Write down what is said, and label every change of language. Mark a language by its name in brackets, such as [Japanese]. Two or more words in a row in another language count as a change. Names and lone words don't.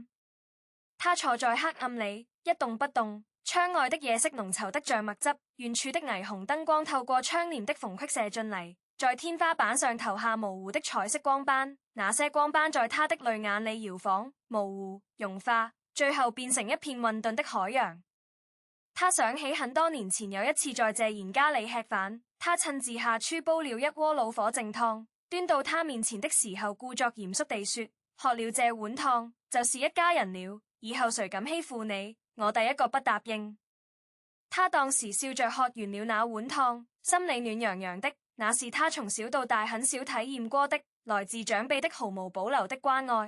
[Chinese] 她坐在黑暗裏，一動不動，窗外的夜色濃稠得像墨汁，遠處的霓虹燈光透過窗簾的縫隙射進嚟，在天花板上投下模糊的彩色光斑，那些光斑在她的淚眼裏搖晃、模糊、融化，最後變成一片混沌的海洋。他想起很多年前有一次在謝賢家裏吃飯，他親自下廚煲了一鍋老火淨湯，端到他面前的時候故作嚴肅地說：喝了這碗湯就是一家人了，以後誰敢欺負你，我第一個不答應。他當時笑着喝完了那碗湯，心裏暖洋洋的，那是他從小到大很少體驗過的，來自長輩的毫無保留的關愛。